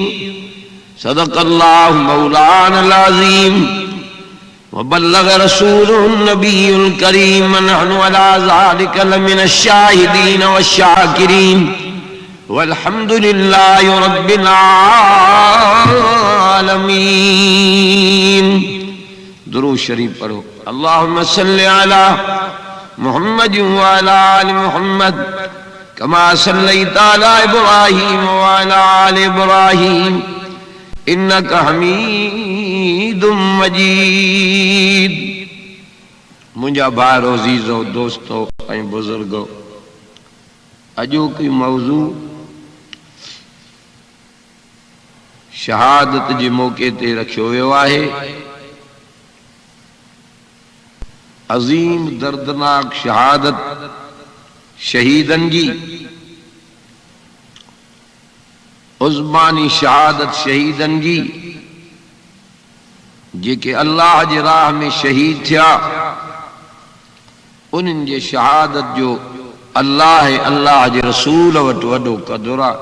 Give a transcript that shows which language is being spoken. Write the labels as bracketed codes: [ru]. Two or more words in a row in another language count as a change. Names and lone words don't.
[ar] صدق الله مولانا العظيم وبلغ رسوله النبي الكريم ونحن على ذلك لمن الشاهدين والشاكرين والحمد لله رب العالمين. [sd] दुरूद शरीफ पढ़ो। [ar] اللهم صل على محمد وعلى آل محمد كما صليت على إبراهيم وعلى آل إبراهيم إنك حميد مجيد. [sd] मुंहिंजा भाइरो अज़ीज़ो दोस्तो ऐं बुज़ुर्गो, अॼोकी मौज़ू शहादत जे मौक़े ते रखियो वियो आहे। अज़ीम दर्दनाक शहादत शहीदन जी, उज़मानी शहादत शहीदन जी जेके अल्लाह जे राह में शहीद थिया, उन्हनि जे शहादत जो अल्लाह जे रसूल वटि वॾो क़दुरु आहे।